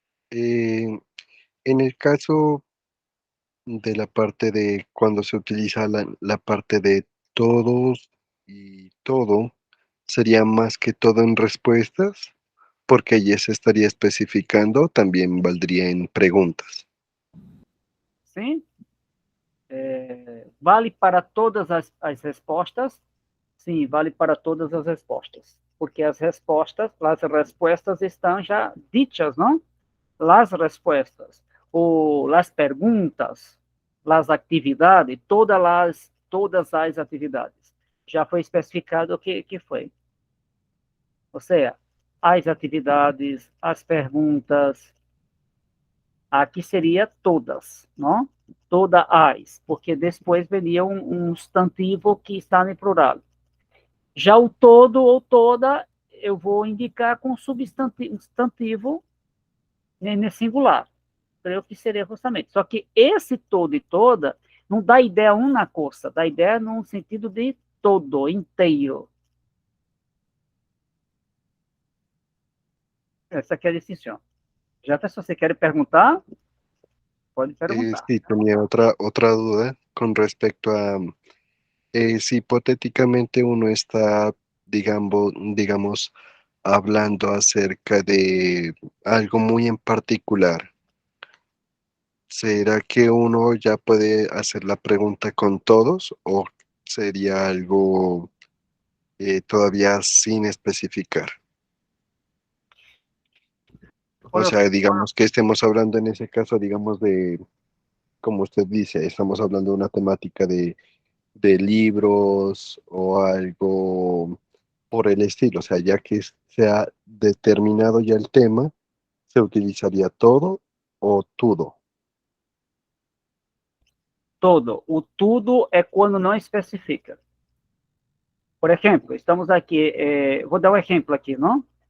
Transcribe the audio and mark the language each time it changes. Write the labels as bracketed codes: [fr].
[es] Eh, en el caso de la parte de cuando se utiliza la parte de todos y todo, sería más que todo en respuestas, porque ya se estaría especificando, también valdría en preguntas. [pt] Sim. Vale para todas as respostas? Sim, vale para todas as respostas. Porque as respostas estão já ditas, não? As respostas, ou as perguntas, as atividades, todas as atividades. Já foi especificado o que foi. Ou seja, as atividades, as perguntas, aqui seria todas, não? Todas as, porque depois viria um substantivo que está em plural. Já o todo ou toda, eu vou indicar com substantivo nem é singular. Creio que seria justamente. Só que esse todo e toda não dá ideia uma coisa, dá ideia no sentido de todo, inteiro. Essa aqui é a distinção. Já até se você quer perguntar, pode perguntar. [es] Sí, tenía otra duda con respecto a si hipotéticamente uno está, digamos, hablando acerca de algo muy en particular. ¿Será que uno ya puede hacer la pregunta con todos o sería algo todavía sin especificar? O Bueno, sea, digamos que estemos hablando en ese caso, digamos, de, como usted dice, estamos hablando de una temática de libros o algo por el estilo. O sea, ya que se ha determinado ya el tema, ¿se utilizaría todo o todo? [pt] todo. O tudo é quando não especifica. Por exemplo, estamos aqui, vou dar um exemplo aqui, não?